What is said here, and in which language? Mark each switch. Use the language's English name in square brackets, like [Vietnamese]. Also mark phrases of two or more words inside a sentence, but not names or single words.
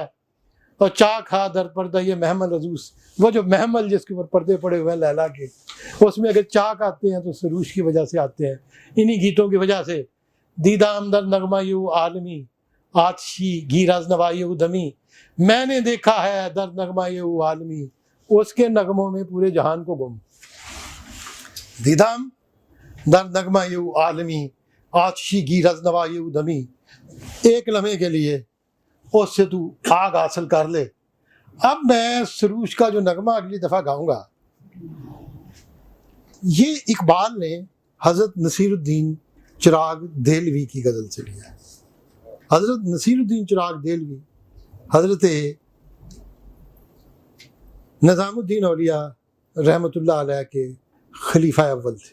[Urdu] اور [Persian] چاک ہا در پردہ یہ محمل عزوز، [Urdu] وہ جو محمل جس کے اوپر پردے پڑے ہوئے ہیں لیلا کے، اس میں اگر چاک آتے ہیں تو سروش کی وجہ سے آتے ہیں، انہی گیتوں کی وجہ سے. [Persian] دیدام در نغمہ یو عالمی، آتشی گیرز نوائی دمی، [Urdu] میں نے دیکھا ہے [Persian] در نغمہ یو عالمی، [Urdu] اس کے نغموں میں پورے جہان کو گم. [Persian] دیدام در نغمہ یو عالمی، آتشی گیرز نوائی دمی. [Urdu] ایک لمحے کے لیے اس سے تو آگ حاصل کر لے. اب میں سروش کا جو نغمہ اگلی دفعہ گاؤں گا، یہ اقبال نے حضرت نصیر الدین چراغ دہلوی کی غزل سے لیا ہے. حضرت نصیر الدین چراغ دہلوی حضرت نظام الدین اولیاء رحمۃ اللہ علیہ کے خلیفہ اول تھے.